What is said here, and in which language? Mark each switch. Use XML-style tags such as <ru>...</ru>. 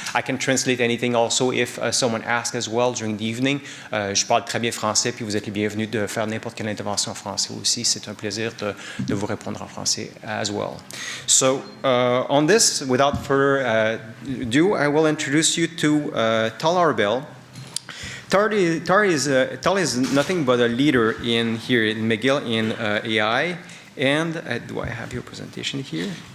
<en>I can translate anything also if someone asks as well during the evening.</en> <fr>Je parle très bien français, puis vous êtes les bienvenus de faire n'importe quelle intervention en français aussi. C'est un plaisir de vous répondre en français</fr> <en>as well. So on this, without further ado, I will introduce you to Tal Arbel. Tal is nothing but a leader here in McGill in AI. And do I have your presentation here?</en>